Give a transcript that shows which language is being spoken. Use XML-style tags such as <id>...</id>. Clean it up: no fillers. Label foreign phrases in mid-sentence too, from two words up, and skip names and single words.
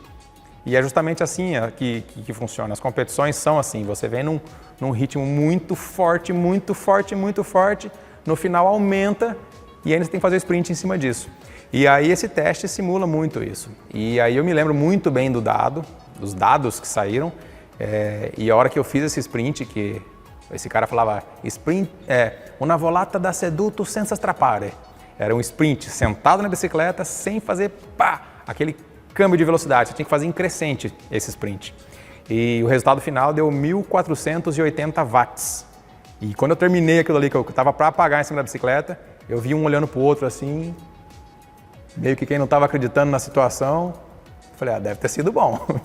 <pt>E é justamente assim que funciona, as competições são assim, você vem num ritmo muito forte, no final aumenta e ainda você tem que fazer o sprint em cima disso. E aí esse teste simula muito isso. E aí eu me lembro muito bem dos dados que saíram, e a hora que eu fiz esse sprint, que esse cara falava,</pt> <it>sprint, una volata da seduto senza strappare.</it> <pt>Era um sprint sentado na bicicleta sem fazer aquele câmbio de velocidade, você tinha que fazer em crescente esse sprint. E o resultado final deu 1.480 watts. E quando eu terminei aquilo ali, que eu estava para apagar em cima da bicicleta, eu vi um olhando para o outro assim, meio que quem não estava acreditando na situação, falei, deve ter sido bom.</pt>